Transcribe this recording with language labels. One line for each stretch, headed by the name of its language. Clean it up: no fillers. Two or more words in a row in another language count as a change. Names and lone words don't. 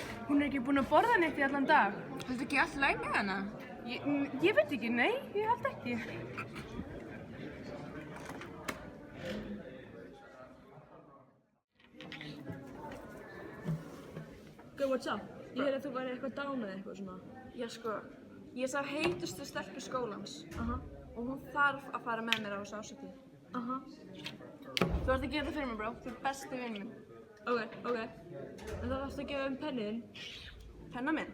Icelandic: Hún ekki búin að borða neitt í allan dag. Heldur ekki allt í lagi með hana? Ég veit ekki, nei, ég held ekki.
English: Go, what's up?
Icelandic: Ég heyrði að þú væri eitthvað down eða eitthvað svona. Já sko, ég sá heitustu stelpu skólans og hún þarf að fara með mér á þessu árshátíð. Þú ert að gera þetta fyrir mig, bro. Þú ert besti vinur minn. Ok. En það þarfst að gefa pennin. Penna minn?